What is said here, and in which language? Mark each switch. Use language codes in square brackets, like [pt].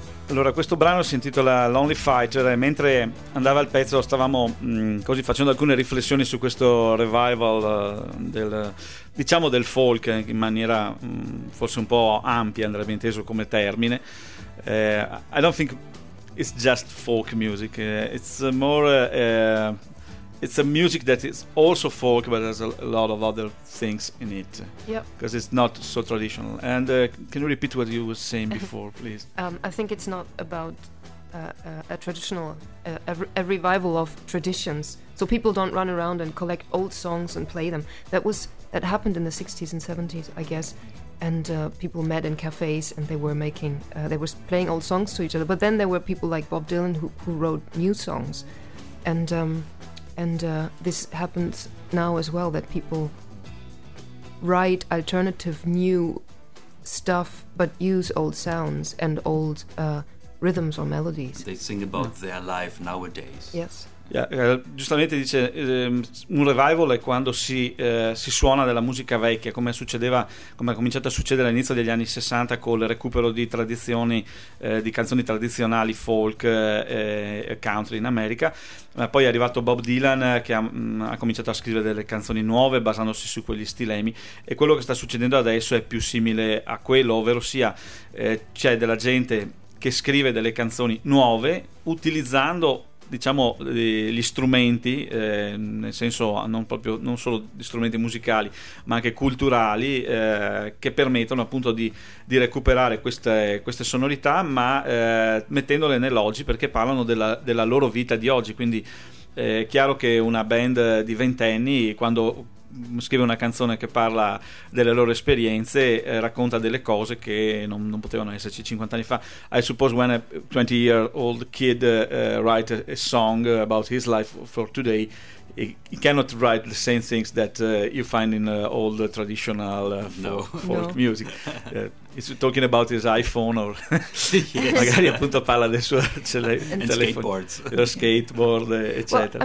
[it] Allora, questo brano si intitola Lonely Fighter, e mentre andava il pezzo stavamo così facendo alcune riflessioni su questo revival del folk, in maniera forse un po' ampia andrebbe inteso come termine. [en] I don't think it's just folk music, it's more it's a music that is also folk, but has a lot of other things in it. Yeah. Because it's not so traditional. And can you repeat what you were saying before, please? I think it's not about a revival of traditions. So people don't run around and collect old songs and play them. That happened in the 60s and 70s, I guess. And people met in cafes and they were playing old songs to each other. But then there were people like Bob Dylan who wrote new songs. And this happens now as well, that people write alternative new stuff but use old sounds and old rhythms or melodies. They sing about their life nowadays. Yes. [it] Giustamente dice, un revival è quando si suona della musica vecchia, come succedeva, come è cominciato a succedere all'inizio degli anni 60 col recupero di tradizioni, di canzoni tradizionali folk, country in America. Ma poi è arrivato Bob Dylan che ha cominciato a scrivere delle canzoni nuove basandosi su quegli stilemi, e quello che sta succedendo adesso è più simile a quello, ovvero sia c'è della gente che scrive delle canzoni nuove utilizzando, diciamo, gli strumenti, nel senso non solo gli strumenti musicali ma anche culturali, che permettono appunto di recuperare queste sonorità, ma mettendole nell'oggi, perché parlano della loro vita di oggi. Quindi è chiaro che una band di ventenni, quando scrive una canzone che parla delle loro esperienze, racconta delle cose che non potevano esserci 50 anni fa. [en] I suppose when a 20-year-old kid write a song about his life for today, he cannot write the same things that you find in all the traditional folk music. He's talking about his iPhone or [it] magari appunto parla del suo telefono, skateboard, eccetera.